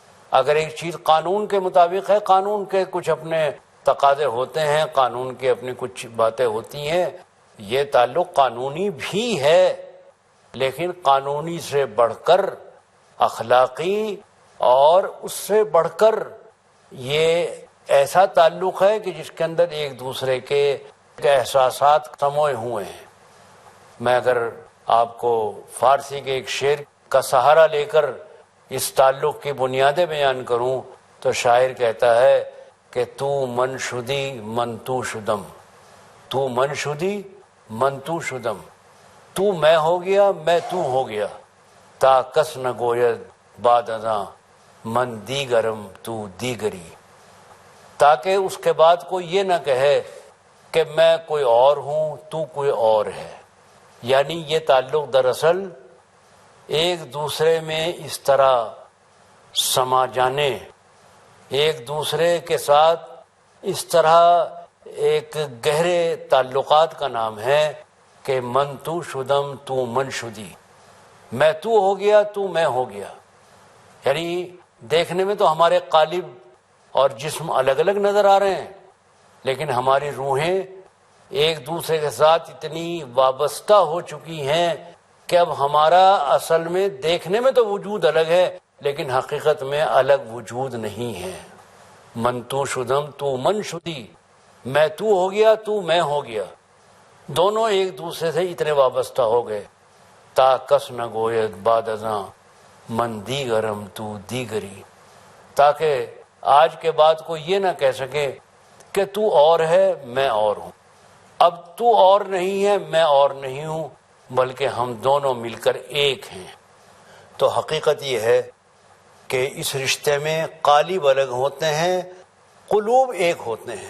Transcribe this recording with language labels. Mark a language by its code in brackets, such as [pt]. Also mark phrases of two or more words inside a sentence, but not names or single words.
[ur] اگر ایک چیز قانون کے مطابق ہے، قانون کے کچھ اپنے تقاضے ہوتے ہیں، قانون کی اپنی کچھ باتیں ہوتی ہیں، یہ تعلق قانونی بھی ہے، لیکن قانونی سے بڑھ کر اخلاقی اور اس سے بڑھ کر یہ ایسا تعلق ہے کہ جس کے اندر ایک دوسرے کے احساسات سموئے ہوئے ہیں۔ میں اگر آپ کو فارسی کے ایک شعر کا سہارا لے کر اس تعلق کی بنیادیں بیان کروں تو شاعر کہتا ہے کہ [fa] تو من شدی من تو شدم، تو من شدی من تو شدم، [ur] تو میں ہو گیا میں تو ہو گیا، [fa] تا کس نہ گوید بعد ازاں من دیگرم تو دیگری، [ur] تاکہ اس کے بعد کوئی یہ نہ کہے کہ میں کوئی اور ہوں تو کوئی اور ہے۔ یعنی یہ تعلق دراصل ایک دوسرے میں اس طرح سما جانے، ایک دوسرے کے ساتھ اس طرح ایک گہرے تعلقات کا نام ہے کہ [fa] من تو شدم تو من شدی، [ur] میں تو ہو گیا تو میں ہو گیا۔ یعنی دیکھنے میں تو ہمارے قالب اور جسم الگ الگ نظر آ رہے ہیں، لیکن ہماری روحیں ایک دوسرے کے ساتھ اتنی وابستہ ہو چکی ہیں کہ اب ہمارا اصل میں دیکھنے میں تو وجود الگ ہے، لیکن حقیقت میں الگ وجود نہیں ہے۔ [fa] من تو شدم تو من شدی، [ur] میں تو ہو گیا تو میں ہو گیا، دونوں ایک دوسرے سے اتنے وابستہ ہو گئے۔ [fa] تا کس نہ گوید بعد ازاں من دیگرم تو دیگری، [ur] تاکہ آج کے بعد کوئی یہ نہ کہہ سکے کہ تو اور ہے میں اور ہوں، اب تو اور نہیں ہے میں اور نہیں ہوں، بلکہ ہم دونوں مل کر ایک ہیں۔ تو حقیقت یہ ہے کہ اس رشتے میں قالب الگ ہوتے ہیں، قلوب ایک ہوتے ہیں۔